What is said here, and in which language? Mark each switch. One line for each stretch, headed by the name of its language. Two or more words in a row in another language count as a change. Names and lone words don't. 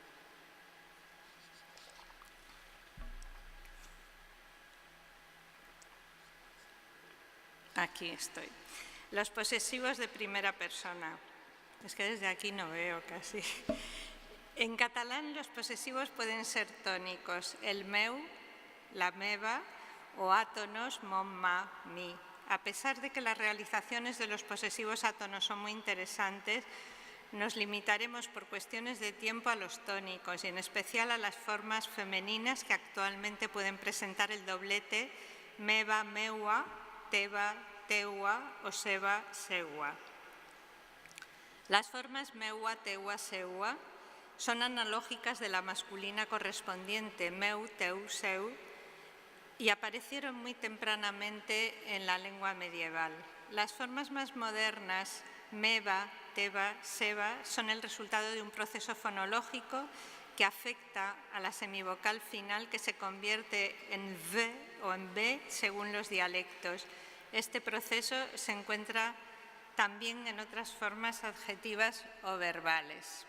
Spanish: Aquí estoy. Los posesivos de primera persona. Es que desde aquí no veo casi. En catalán los posesivos pueden ser tónicos,
Catalan: el meu, la meva
Spanish: o átonos,
Catalan: mon, ma, mi.
Spanish: A pesar de que las realizaciones de los posesivos átonos son muy interesantes, nos limitaremos por cuestiones de tiempo a los tónicos y en especial a las formas femeninas que actualmente pueden presentar el doblete
Catalan: meva, meua, teva, teua o seva, seua.
Spanish: Las formas
Catalan: meua, teua, seua
Spanish: son analógicas de la masculina correspondiente,
Catalan: meu, teu, seu,
Spanish: y aparecieron muy tempranamente en la lengua medieval. Las formas más modernas,
Catalan: meva, teva, seva,
Spanish: son el resultado de un proceso fonológico que afecta a la semivocal final que se convierte en v o en b según los dialectos. Este proceso se encuentra también en otras formas adjetivas o verbales.